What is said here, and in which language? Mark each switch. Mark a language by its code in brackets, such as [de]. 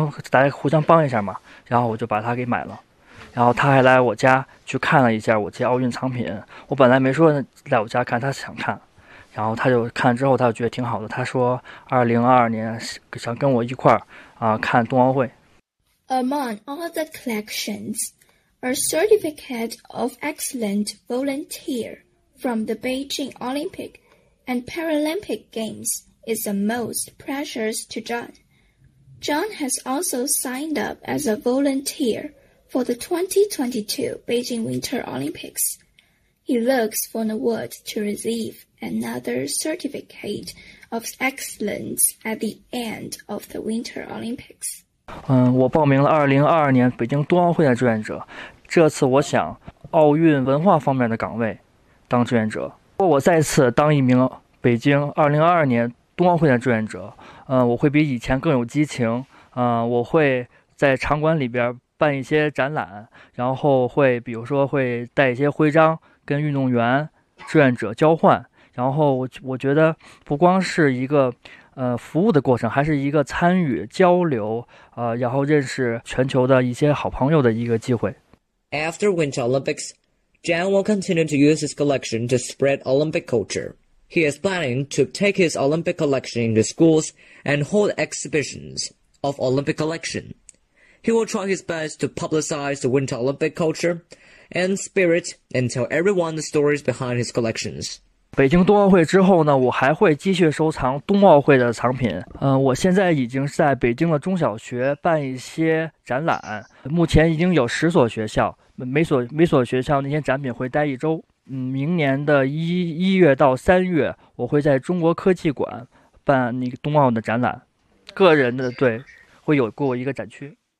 [zh] 大家互相帮一下嘛，然后我就把他给买了，然后他还来我家去看了一下我这奥运藏品，我本来没说来我家看，他想看，然后他就看之后他就觉得挺好的，他说2022年想跟我一块儿看冬奥会。 [en] Among all the collections, a certificate of excellent volunteer from the Beijing Olympic and Paralympic Games is the most precious to John. John has also signed up as a volunteer for the 2022 Beijing Winter Olympics. He looks for an award to receiveAnother certificate of excellence at the end of the Winter Olympics. [zh] 我报名了2022年北京冬奥会的志愿者。这次我想奥运文化方面的岗位当志愿者。我再次当一名北京2022年冬奥会的志愿者。我会比以前更有激情。我会在场馆里边办一些展览，然后会比如说会带一些徽章跟运动员、志愿者交换。然后我觉得不光是一个服务的过程，还是一个参与交流然后认识全球的一些好朋友的一个机会。 [en] After Winter Olympics, Zhang will continue to use his collection to spread Olympic culture. He is planning to take his Olympic collection into schools and hold exhibitions of Olympic collection. He will try his best to publicize the Winter Olympic culture and spirit and tell everyone the stories behind his collections. [zh] 北京冬奥会之后呢，我还会继续收藏冬奥会的藏品。我现在已经在北京的中小学办一些展览，目前已经有10所学校，每所学校那些展品会待一周。明年的1月到3月，我会在中国科技馆办那个冬奥的展览，个人的对，会有过一个展区。